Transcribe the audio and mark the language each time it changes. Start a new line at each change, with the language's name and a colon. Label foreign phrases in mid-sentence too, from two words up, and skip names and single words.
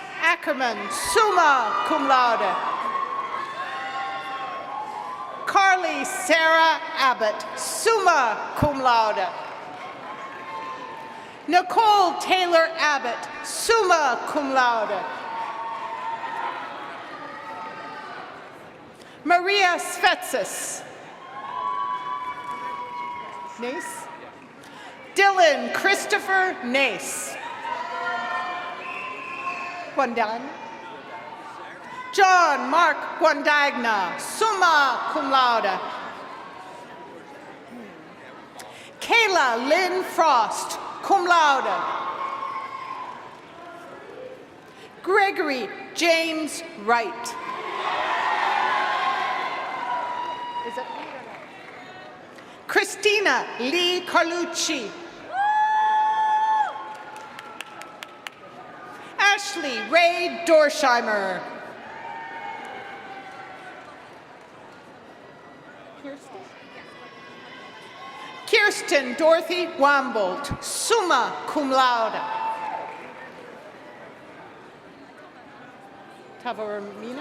English: Ackerman,
Latin: summa cum laude.
English: Carly Sarah Abbott,
Latin: summa cum laude.
English: Nicole Taylor Abbott,
Latin: summa cum laude.
English: Maria Svetsis. Nace. Dylan Christopher Nace. Guandagna. John Mark Guandagna,
Latin: summa cum laude.
English: Kayla Lynn Frost,
Latin: cum laude.
English: Gregory James Wright. Is that me or not? Christina Lee Carlucci. Ashley Ray Dorsheimer. Kirsten Dorothy Wambold,
Latin: summa cum laude.
English: Tavoramina.